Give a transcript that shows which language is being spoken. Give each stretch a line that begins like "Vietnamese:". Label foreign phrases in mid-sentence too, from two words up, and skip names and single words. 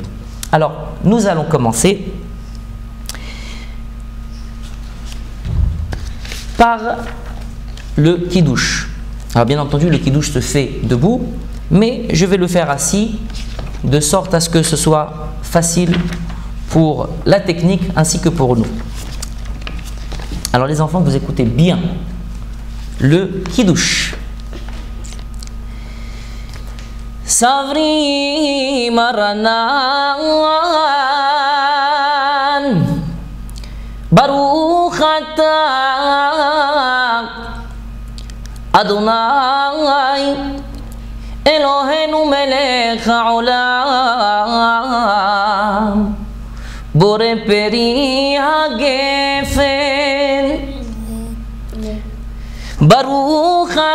French: Alors, nous allons commencer par le kiddush. Alors bien entendu, le kiddush se fait debout, mais je vais le faire assis, de sorte à ce que ce soit facile pour la technique ainsi que pour nous. Alors les enfants, vous écoutez bien le kiddush.
Aramaic: סברי מרנן
Hebrew: ברוך אתה אדני אלהינו מלך העולם בורא פרי הגפן ברוך